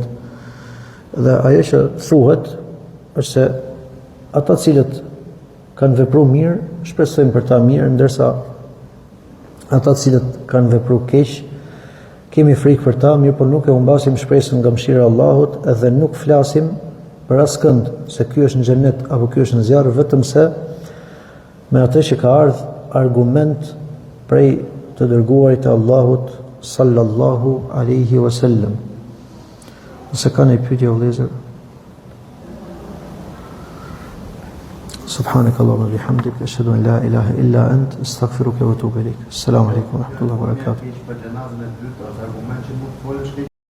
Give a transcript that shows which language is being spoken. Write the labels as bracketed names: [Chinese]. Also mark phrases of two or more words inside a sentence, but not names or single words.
[Albanian] Dhe ajo që thuhet është se ata cilët kanë vepruar mirë, shpresojmë për ta mirë, ndërsa ata cilët kanë vepruar keq, kemi frikë për ta, mirë, por nuk e humbasim shpresën nga mëshira e Allahut, edhe nuk flasim për askënd se ky është në xhennet apo ky është në zjarr, vetëm se me atë që ka ardhur argument prej të dërguarit e Allahut [Arabic] صلى الله عليه وسلم. [Albanian] Nëse ka një pyetje vëllezër. [Arabic] سبحانك اللهم وبحمدك أشهد أن لا إله إلا أنت أستغفرك وأتوب إليك. السلام عليكم ورحمة الله وبركاته.